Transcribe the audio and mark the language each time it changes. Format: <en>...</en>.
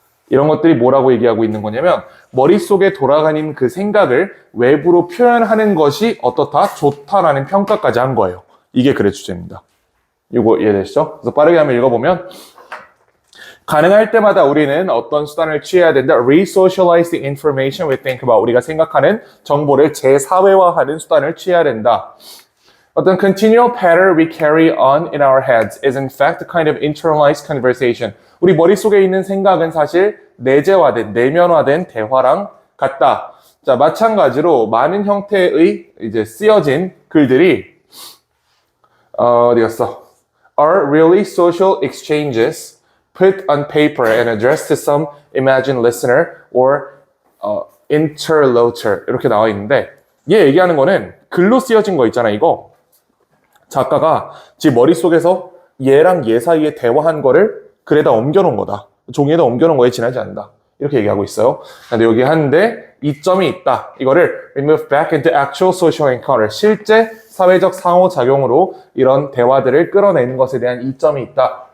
<ko>이런 것들이 뭐라고 얘기하고 있는 거냐면 머릿속에 돌아가는 그 생각을 외부로 표현하는 것이 어떻다? 좋다라는 평가까지 한 거예요. 이게 글의 주제입니다. 이거 이해되시죠? 그래서 빠르게 한번 읽어보면, 가능할 때마다 우리는 어떤 수단을 취해야 된다.</ko> <en>Resocialize the information we think about.</en> <ko>우리가 생각하는 정보를 재사회화하는 수단을 취해야 된다. 어떤</ko> <en>continual pattern we carry on in our heads is in fact a kind of internalized conversation.</en> <ko>우리 머릿속에 있는 생각은 사실 내재화된, 내면화된 대화랑 같다. 자, 마찬가지로 많은 형태의 이제 쓰여진 글들이 어디 갔어?</ko> <en>Are really social exchanges put on paper and addressed to some imagined listener or interlocutor</en> <ko>이렇게 나와 있는데, 얘 얘기하는 거는 글로 쓰여진 거 있잖아, 이거. 작가가 지 머릿속에서 얘랑 얘 사이에 대화한 거를 글에다 옮겨놓은 거다. 종이에다 옮겨놓은 거에 지나지 않는다. 이렇게 얘기하고 있어요. 근데 여기 하는데 이점이 있다. 이거를</ko> <en>remove back into actual social encounter.</en> <ko>실제 사회적 상호작용으로 이런 대화들을 끌어내는 것에 대한 이점이 있다.</ko>